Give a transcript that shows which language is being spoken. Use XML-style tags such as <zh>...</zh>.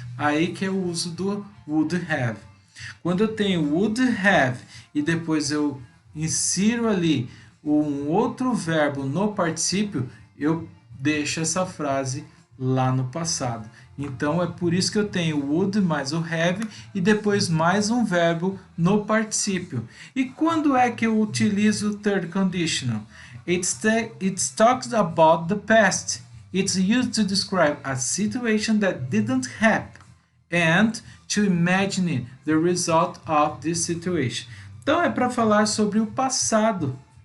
<pt>Aí que é o uso do would have. Quando eu tenho would have e depois eu insiro ali um outro verbo no particípio, eu deixo essa frase lá no passado. Então é por isso que eu tenho would mais o have e depois mais um verbo no particípio. E quando é que eu utilizo o third conditional?</pt> <en>It talks about the past. It's used to describe a situation that didn't happen and to imagine the result of this situation.</en> <pt>Então é para falar sobre o passado.</pt>